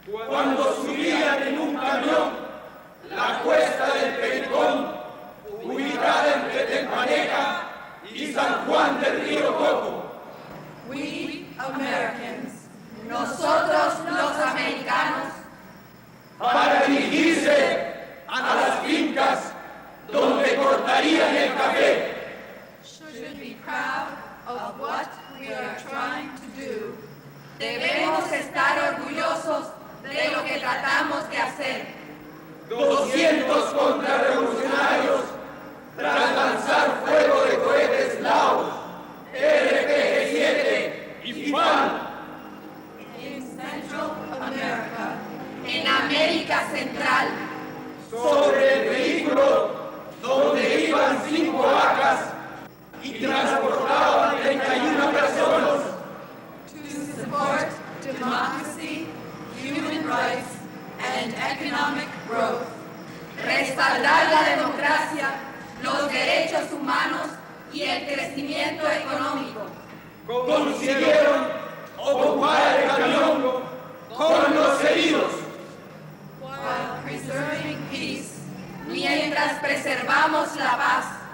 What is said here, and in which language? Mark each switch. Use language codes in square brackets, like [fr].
[es] cuando subían en un camión la cuesta del Pericón, ubicada entre Tempaneca y San Juan del Río Coco. [en] We Americans, [es] nosotros los americanos, para dirigirse a las fincas donde cortarían el café. [en] should be proud of what we are trying to do. [es] Debemos estar orgullosos de lo que tratamos de hacer. 200 contrarrevolucionarios tras lanzar fuego de cohetes Laos, RPG-7 y FAN. [en] In Central America, [es] en América Central, sobre el vehículo donde iban 5 vacas y transportaban 31 personas. [en] to support democracy, human rights, and economic growth. [es] Respaldar la democracia, los derechos humanos y el crecimiento económico. Consiguieron ocupar el camión con los heridos. [en] While preserving peace, [es] mientras preservamos la paz.